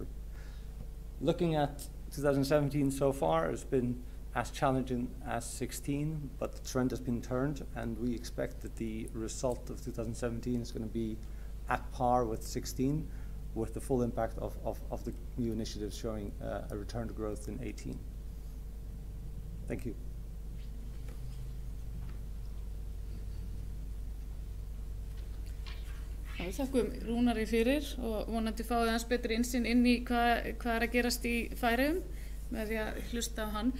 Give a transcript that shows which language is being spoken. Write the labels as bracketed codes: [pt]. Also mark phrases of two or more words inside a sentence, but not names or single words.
[en] Looking at 2017 so far, it's been as challenging as 16, but the trend has been turned, and we expect that the result of 2017 is going to be at par with 16, with the full impact of the new initiatives showing a return to growth in 18. Thank you. [is] Við þakkum Rúnari fyrir og vonandi fáið hans betri innsýn inn í hvað að gerast í Færeyjum með því að hlusta á hann.